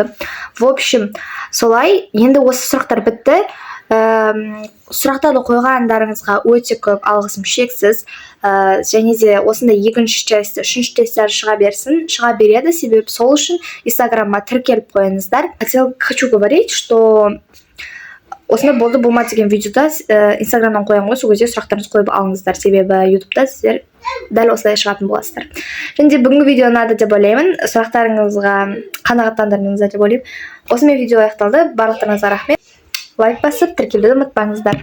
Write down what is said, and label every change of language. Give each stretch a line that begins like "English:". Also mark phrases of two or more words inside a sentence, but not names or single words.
Russian: В общем,
Kazakh: солай, енді осы сұрақтар бітті. Сұрақтарды қойғандарыңызға өте көп алғысым шексіз. Және де осындай 2-ші часть, 3-ші тесттер шыға береді, себебі сол үшін Инстаграмға тіркеліп қойыңыздар.
Russian: Хочу говорить, что
Kazakh: осындай болды болмады деген видеода Инстаграмнан қоямын ғой, сол кезде сұрақтарыңызды қойып алыңыздар, себебі ютубта сіздер дәл осылай шығатын боласыздар. Және де бүгінгі видео ұнады деп ойлаймын, сұрақтарыңызға қанағаттандырдыңыздар деп ойлаймын. Осымен видео аяқталды, барлықтарыңызға рахмет. Лайк басып, тіркелуді ұмытпаңыздар.